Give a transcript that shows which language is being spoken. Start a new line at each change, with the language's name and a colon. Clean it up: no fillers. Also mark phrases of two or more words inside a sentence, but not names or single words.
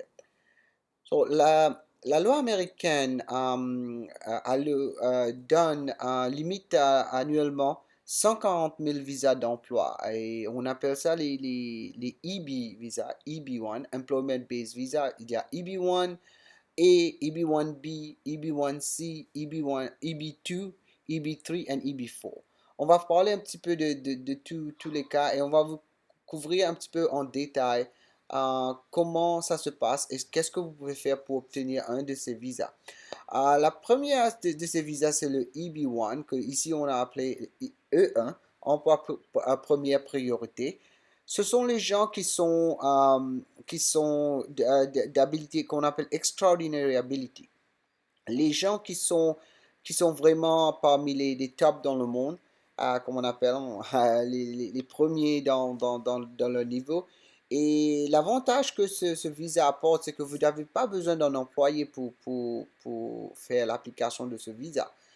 French: So, la loi américaine donne limite annuellement 140 000 visas d'emploi et on appelle ça les EB visas, EB1,
English: Employment Based Visa.
French: Il y a EB1, A, EB1B, EB1C, EB1, EB2, EB3 et EB4. On va parler un petit peu de tous les cas et on va vous couvrir un petit peu en détail comment ça se passe et qu'est-ce que vous pouvez faire pour obtenir un de ces visas. La première de ces visas, c'est le EB1, que ici on a appelé E1, emploi à première priorité. Ce sont les gens qui sont d'habilité qu'on appelle
English: extraordinary ability.
French: Les gens qui sont vraiment parmi les tops dans le monde, comme on appelle, les premiers dans leur niveau. Et l'avantage que ce visa apporte, c'est que vous n'avez pas besoin d'un employé pour faire l'application de ce visa.